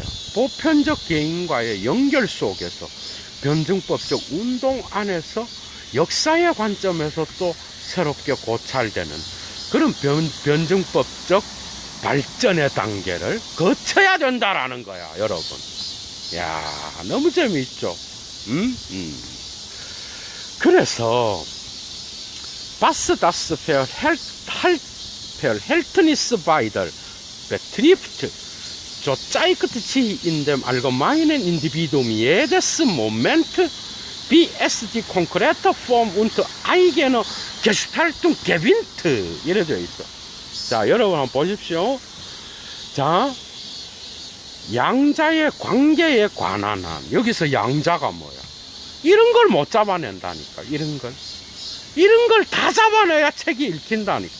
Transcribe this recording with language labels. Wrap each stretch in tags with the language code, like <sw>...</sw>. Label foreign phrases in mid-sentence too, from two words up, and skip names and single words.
<ko>보편적 개인과의 연결 속에서 변증법적 운동 안에서 역사의 관점에서 또 새롭게 고찰되는 그런 변증법적 발전의 단계를 거쳐야 된다라는 거야, 여러분. 야, 너무 재미있죠?</ko> <de>그래서 Was das Verhältnis beider betrifft, so zeigt sich in dem allgemeinen Individuum jedes Moment, wie es die konkrete Form und eigene Gestaltung gewinnt.</de> <ko>이래 되어 있어. 자, 여러분 한번 보십시오. 자, 양자의 관계에 관한 한, 여기서 양자가 뭐야? 이런 걸 못 잡아낸다니까. 이런 걸 다 잡아내야 책이 읽힌다니까.</ko>